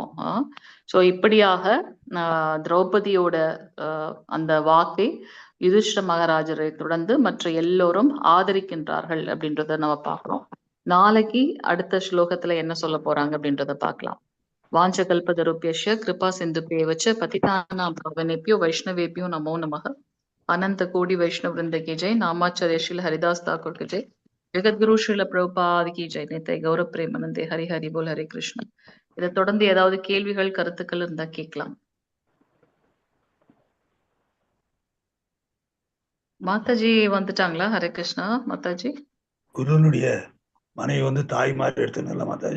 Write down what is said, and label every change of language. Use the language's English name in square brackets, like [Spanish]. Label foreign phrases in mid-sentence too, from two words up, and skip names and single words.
[Tamil] சோ இப்படியாக திரௌபதியோட அந்த வாக்கை யுதிஷ்ட மகாராஜரை தொடர்ந்து மற்ற எல்லோரும் ஆதரிக்கின்றார்கள் அப்படின்றத நம்ம பார்க்கிறோம். நாளைக்கு அடுத்த ஸ்லோகத்துல என்ன சொல்ல போறாங்க அப்படின்றத பார்க்கலாம். [Sanskrit] वाञ्छाकल्पतरुभ्यस्य कृपा सिन्धुभ्येवच्च पतितानां पावनेभ्यो वैष्णवेभ्यो नमो नमः. [Hindi] अनंत कोटि वैष्णव वृंद की जय. नामाचार्य श्रील हरिदास ठाकुर की जय. जगद्गुरु श्रील प्रभुपाद की जय. [Bangla] নিতাই গৌর প্রেমানন্দে. হরি হরি বোল হরে কৃষ্ণ. [Tamil] இதை தொடர்ந்து ஏதாவது கேள்விகள் கருத்துக்கள் இருந்தா கேட்கலாம். மாதாஜி வந்துட்டாங்களா? ஹரே கிருஷ்ணா. மாதாஜி குருனுடைய மனைவி தாய் மாதிரி எடுத்துனல மாதாஜி.